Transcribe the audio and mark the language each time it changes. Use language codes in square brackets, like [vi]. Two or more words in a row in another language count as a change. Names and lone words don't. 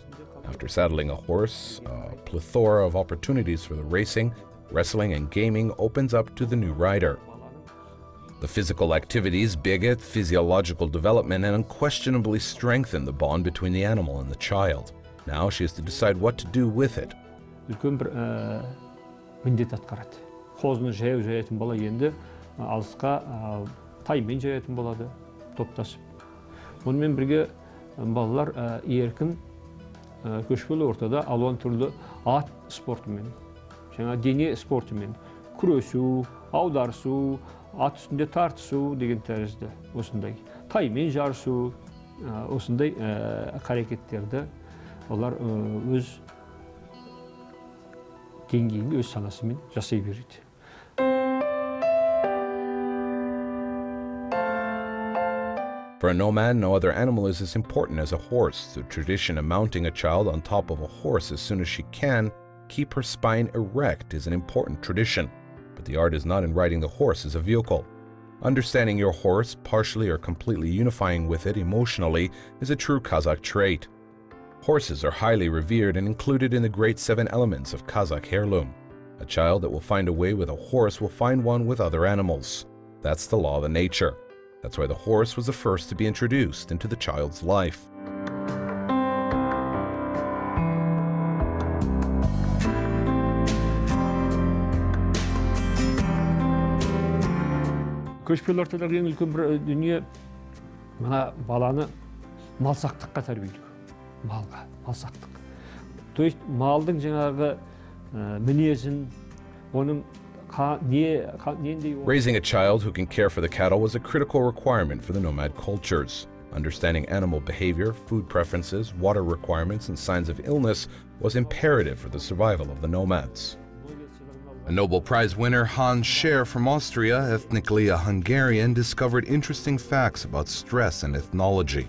[en] After saddling a horse, a plethora of opportunities for the racing, wrestling, and gaming opens up to the new rider. The physical activities beget physiological development and unquestionably strengthen the bond between the animal and the child. Now she has to decide what to do with it. [kk] Үлкен бір міндет атқарады. Қозыны жаяу жаятын бала енді алысқа таймен жаятын болады, топтасып. Онымен бірге балалар еркін көшпелі ортада алуан түрлі ат спортымен, жаңа дене спортымен, күресу, аударысу, ат үстінде тартысу деген тәрізді осындай. Таймен жарысу, осындай қарекеттерді олар өз деңгейінде, өз санасымен жасай береді. [en] For a nomad, no other animal is as important as a horse. The tradition of mounting a child on top of a horse as soon as she can keep her spine erect is an important tradition. But the art is not in riding the horse as a vehicle. Understanding your horse, partially or completely unifying with it emotionally, is a true Kazakh trait. Horses are highly revered and included in the great 7 elements of Kazakh heirloom. A child that will find a way with a horse will find one with other animals. That's the law of nature. That's why the horse was the first to be introduced into the child's life. [kk] Көшпелі ортадағы ең үлкен бір дүние мына баланы малсақтыққа тәрбиелеу. Малға, малсақтық. [ru] То есть [kk] малдың жаңағы мінезін, оның [en] Raising a child who can care for the cattle was a critical requirement for the nomad cultures. Understanding animal behavior, food preferences, water requirements, and signs of illness was imperative for the survival of the nomads. A Nobel Prize winner, Hans Scher from Austria, ethnically a Hungarian, discovered interesting facts about stress and ethnology.